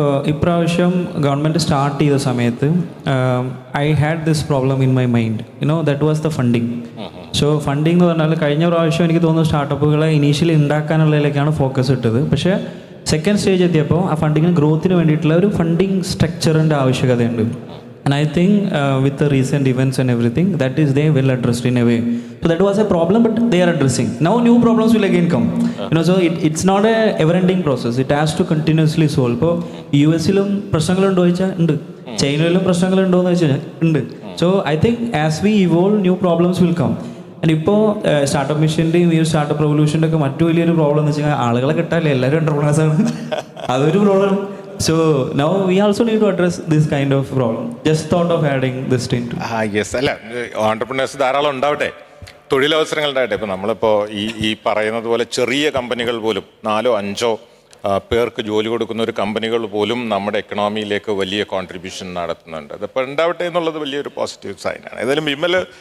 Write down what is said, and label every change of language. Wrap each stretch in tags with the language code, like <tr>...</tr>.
<ml>ഇപ്രാവശ്യം government start ചെയ്ത സമയത്ത്</ml> <en>I had this problem in my mind, that was the funding.</en> <ml>So funding എന്ന് പറഞ്ഞാൽ കഴിഞ്ഞ പ്രാവശ്യം എനിക്ക് തോന്നുന്നു സ്റ്റാർട്ടപ്പുകളെ ഇനീഷ്യലി ഉണ്ടാക്കാനുള്ളതിലേക്കാണ് ഫോക്കസ് ഇട്ടത്. പക്ഷേ സെക്കൻഡ് സ്റ്റേജ് എത്തിയപ്പോൾ ആ ഫണ്ടിങ്ങിന് ഗ്രോത്തിന് വേണ്ടിയിട്ടുള്ള ഒരു funding സ്ട്രക്ചറിൻ്റെ ആവശ്യകതയുണ്ട്.</ml> <en>And I think with the recent events and everything, that is they well addressed in a way. So that was a problem, but they are addressing. Now new problems will again come. So it's not a ever-ending process. It has to continuously solve.</en> <ml>ഇപ്പോൾ US-ലും പ്രശ്നങ്ങളുണ്ടോ ചോദിച്ചാൽ ഉണ്ട്, ചൈനയിലും പ്രശ്നങ്ങളുണ്ടോ എന്ന് വെച്ചാൽ ഉണ്ട്.</ml> <en>So I think as we evolve, new problems will come.</en> <ml>And ഇപ്പോൾ startup മിഷൻ്റെയും ഈ startup റെവല്യൂഷൻ്റെ ഒക്കെ മറ്റു വലിയൊരു പ്രോബ്ലം എന്ന് വെച്ചാൽ ആളുകളെ കിട്ടാല്ലേ, എല്ലാവരും എൻ്റർപ്രണേഴ്സാണ്. അതൊരു problem.</ml> <en>So now we also need to address this kind of problem. Just thought of adding this into.</en> <ml>Yes, അല്ല, ഓൺടർപ്രണേഴ്സ് ധാരാളം ഉണ്ടാവട്ടെ, തൊഴിലവസരങ്ങൾ ഉണ്ടാവട്ടെ. ഇപ്പോൾ നമ്മളിപ്പോൾ ഈ പറയുന്നത് പോലെ ചെറിയ കമ്പനികൾ പോലും 4-5 പേർക്ക് ജോലി കൊടുക്കുന്ന ഒരു കമ്പനികൾ പോലും നമ്മുടെ എക്കണോമിയിലേക്ക് വലിയ കോൺട്രിബ്യൂഷൻ നടത്തുന്നുണ്ട്. അതിപ്പോൾ ഉണ്ടാവട്ടെ എന്നുള്ളത് വലിയൊരു പോസിറ്റീവ് സൈനാണ്. ഏതായാലും വിമൽ</ml>